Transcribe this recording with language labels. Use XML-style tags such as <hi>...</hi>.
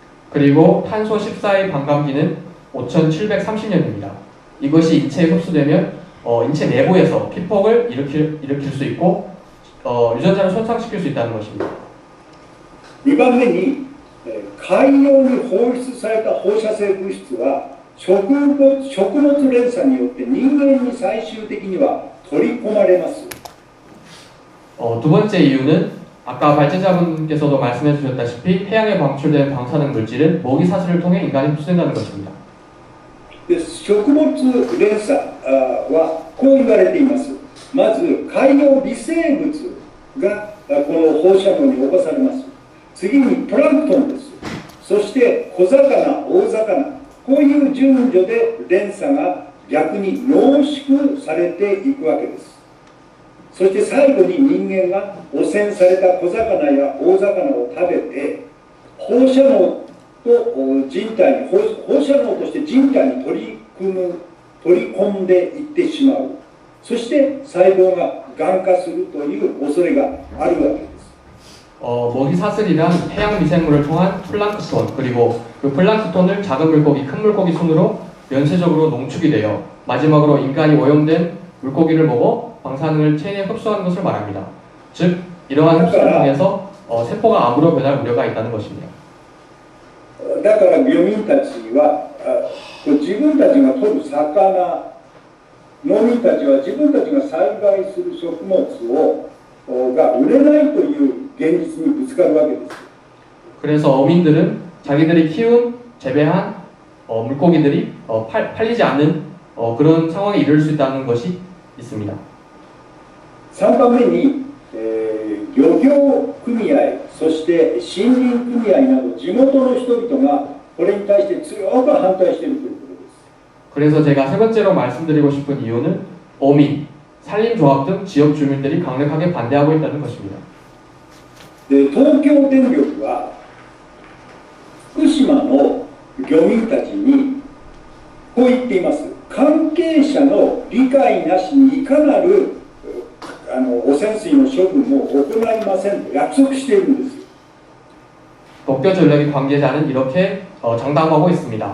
<ko>그리고 탄소 14의 반감기는 5730년입니다. 이것이 인체에 흡수되면 인체 내부에서 피폭을 일으킬 수 있고 유전자를 손상시킬 수 있다는 것입니다.</ko> <ja>2番目に海洋に放出された放射性物質は食物連鎖によって人間に最終的には取り込まれます。</ja> <ko>두 번째 이유는 아까 발제자분께서도 말씀해 주셨다시피 해양에 방출된 방사능 물질은 먹이 사슬을 통해 인간에 흡수된다는 것입니다.</ko> <ja>で食物連鎖はこう言われています。まず海洋微生物がこの放射能に侵されます。次にプランクトンです。そして小魚、大魚、こういう順序で連鎖が逆に濃縮されていくわけです。そして最後に人間が汚染された小魚や大魚を食べて放射能と人体に放射能として人体に取り込んでいってしまう。そして細胞ががん化するという恐れがあるわけです。</ja> <ko>먹이 사슬이란 해양 미생물을 통한 플랑크톤 그리고 그 플랑크톤을 작은 물고기, 큰 물고기 순으로 연쇄적으로 농축이 되어 마지막으로 인간이 오염된 물고기를 먹어 방사능을 체내에 흡수하는 것을 말합니다. 즉 이러한 흡수를 통해서 세포가 암으로 변할 우려가 있다는 것입니다.</ko> <ja>だから漁民たちは自分たちが取る魚、農民たちは自分たちが栽培する食物が売れないという現実にぶつかるわけです。</ja> <ko>그래서 어민들은 자기들이 키운 재배한 물고기들이 팔리지 않는 그런 상황에 이를 수 있다는 것이 있습니다.</ko> <ja>3番目に、漁業組合、そして森林組合など地元の人々がこれに対して強く反対しているということです。</ja> <ko>그래서 제가 세 번째로 말씀드리고 싶은 이유는 어민, 산림조합 등 지역 주민들이 강력하게 반대하고 있다는 것입니다.</ko> <ja>で東京電力は福島の漁民たちにこう言っています。関係者の理解なしにいかなる汚染水の処分を行いませんと約束しているんです。</ja> <ko>도쿄전력의 관계자는 이렇게 장담하고 있습니다.</ko>